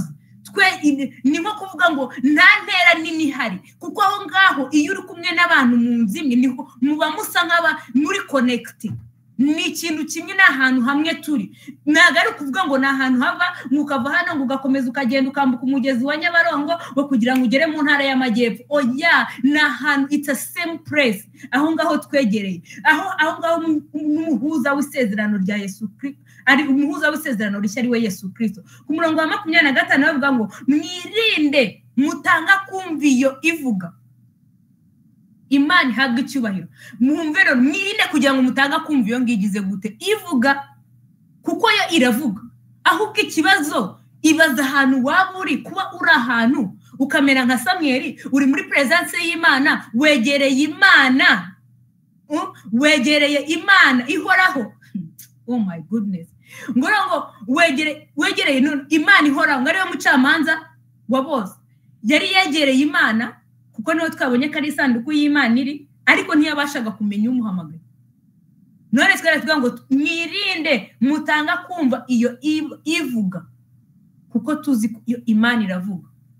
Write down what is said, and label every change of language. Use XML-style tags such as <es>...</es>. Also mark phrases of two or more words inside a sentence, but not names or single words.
<rw>Ni nko kuvuga ngo nta ntera nini hari, kuko aho ngaho iyo uri kumwe n'abantu mu nzimwe niho muba musa nk'aba muri connected. Ni ikintu kimwe n'ahantu hamwe turi. Ntago ari kuvuga ngo na ahantu hava mukava hano ngo ugakomeza ukagenda ukambuka umugezi wa Nyabarongo ngo kugira ngo ugere mu ntara y'Amajyepfo. Oya, na ahantu</rw> <en>it's a same place.</en> <rw>Aho ngaho twegereye, aho ngaho umuhuza w'isezerano rya Yesu Kristo, ari umuhuza w'isezerano rishya ari we Yesu Kristo. Ku murongo wa 25 bavuga ngo mwirinde mutanga kumviyo ivuga. Imana ihabwa icyubahiro. Mwumve rero mwirinde kugira ngo mutanga kumva iyo ngigize gute ivuga, kuko yo iravuga. Ahubwo ikibazo ibaza ahantu waba uri. Kuba uri ahantu ukamera nka Samweli uri muri presence y'Imana, wegereye Imana, wegereye Imana ihoraho.</rw> <en>Oh my goodness.</en> <rw>Ngo wegereye Imana ihoraho, ngari yo mucamanza wa bose. Yari yegereye Imana kuko niho twabonye ko ari isanduku y'Imana iri, ariko ntiyabashaga kumenya umuhamagaye. None twari tuvuga ngo mwirinde mutanga kumva iyo ivuga, kuko tuzi iyo Imana iravuga.</rw>